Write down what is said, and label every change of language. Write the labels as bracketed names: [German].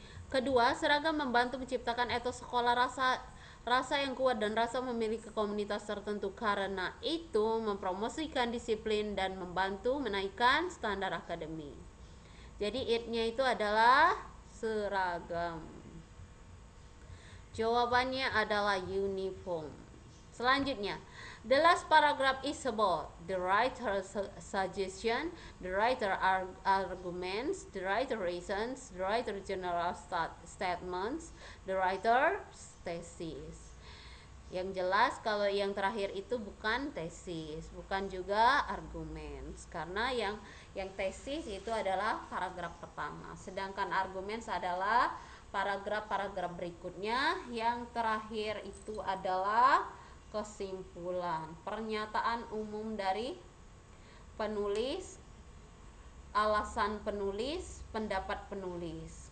[Indonesian] Kedua, seragam membantu menciptakan etos sekolah, rasa yang kuat dan rasa memiliki komunitas tertentu, karena itu mempromosikan disiplin dan membantu menaikkan standar akademik. Jadi it-nya itu adalah seragam. Jawabannya adalah uniform. Selanjutnya, [English] the last paragraph is about the writer's suggestion, the writer arguments, the writer reasons, the writer general statements, the writer's thesis. [Indonesian] Yang jelas kalau yang terakhir itu bukan tesis, bukan juga argumen, karena yang tesis itu adalah paragraf pertama, sedangkan argumen adalah paragraf-paragraf berikutnya. Yang terakhir itu adalah kesimpulan, pernyataan umum dari penulis, alasan penulis, pendapat penulis.